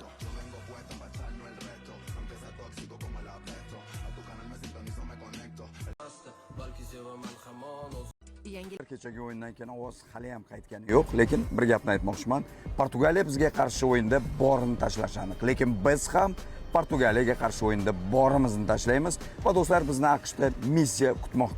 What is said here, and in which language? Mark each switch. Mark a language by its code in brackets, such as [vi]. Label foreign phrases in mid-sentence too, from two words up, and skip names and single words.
[es] Yo vengo puesta para echarnos el resto, aunque sea tóxico como el apresto. A tu canal me sintonizo, me conecto. [uz] Kechagi o'yindan keyin ovoz hali ham qaytgani yo'q, lekin bir gapni aytmoqchiman. Portugaliya bizga qarshi o'yinda borini tashlashi aniq, lekin biz ham Portugaliyaga qarshi o'yinda borimizni tashlaymiz va do'stlar, bizni AQShda missiya kutmoqda.